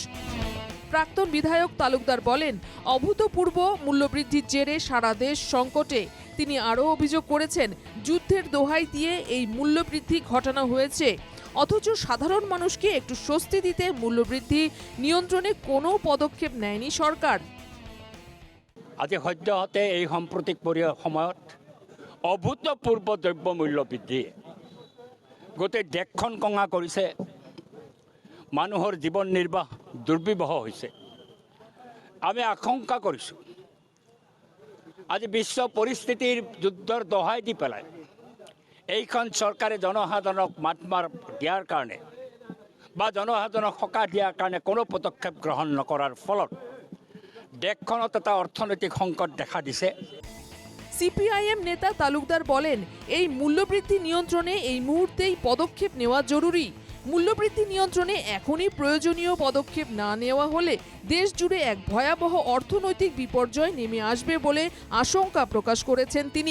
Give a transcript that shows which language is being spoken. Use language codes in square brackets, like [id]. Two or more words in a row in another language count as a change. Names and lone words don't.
[bn] প্রাক্তন বিধায়ক তালুকদার বলেন, অভূতপূর্ব মূল্যবৃদ্ধির জেরে সারা দেশ সংকটে। তিনি আরও অভিযোগ করেছেন, যুদ্ধের দোহাই দিয়ে এই মূল্যবৃদ্ধি ঘটানো হয়েছে, অথচ সাধারণ মানুষকে একটু স্বস্তি দিতে মূল্যবৃদ্ধি নিয়ন্ত্রণে কোনো পদক্ষেপ নেয়নি সরকার। [as] আজি সদ্যহতে এই সাম্প্ৰতিক সময়ত অভূতপূৰ্ব দ্ৰব্য মূল্য বৃদ্ধি গোটেই দেশখন কঙা কৰিছে। মানুহৰ জীৱন নিৰ্বাহ দুৰ্বিবহ হৈছে। আমি আশংকা কৰিছোঁ আজি বিশ্ব পৰিস্থিতিৰ যুদ্ধৰ দহাই দি পেলাই এইখন চৰকাৰে জনসাধাৰণক মাতমাৰ দিয়াৰ কাৰণে বা জনসাধাৰণক সকাহ দিয়াৰ কাৰণে কোনো পদক্ষেপ গ্ৰহণ নকৰাৰ ফলত দেশখনত এটা অর্থনৈতিক সংকট দেখা দিছে। [bn] সিপিআইএম নেতা তালুকদার বলেন, এই মূল্যবৃদ্ধি নিয়ন্ত্রণে এই মুহূর্তেই পদক্ষেপ নেওয়া জরুরি। মূল্যবৃদ্ধি নিয়ন্ত্রণে এখনই প্রয়োজনীয় পদক্ষেপ না নেওয়া হলে দেশ জুড়ে এক ভয়াবহ অর্থনৈতিক বিপর্যয় নেমে আসবে বলে আশঙ্কা প্রকাশ করেছেন তিনি।